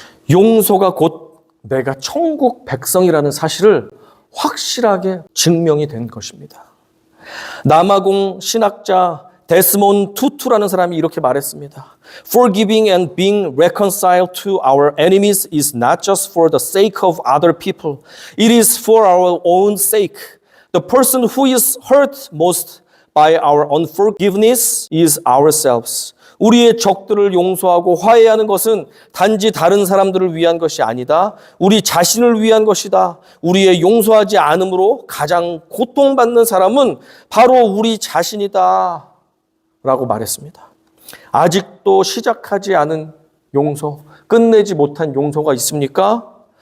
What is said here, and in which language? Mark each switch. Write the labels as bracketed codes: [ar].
[ko] 용서가 곧 내가 천국 백성이라는 사실을 확실하게 증명이 된 것입니다. 남아공 신학자 데스몬드 투투라는 사람이 이렇게 말했습니다. [en] Forgiving and being reconciled to our enemies is not just for the sake of other people. It is for our own sake. The person who is hurt most by our unforgiveness is ourselves. [ko] 우리의 적들을 용서하고 화해하는 것은 단지 다른 사람들을 위한 것이 아니다. 우리 자신을 위한 것이다. 우리의 용서하지 않음으로 가장 고통받는 사람은 바로 우리 자신이다. 라고 말했습니다. 아직도 시작하지 않은 용서, 끝내지 못한 용서가 있습니까?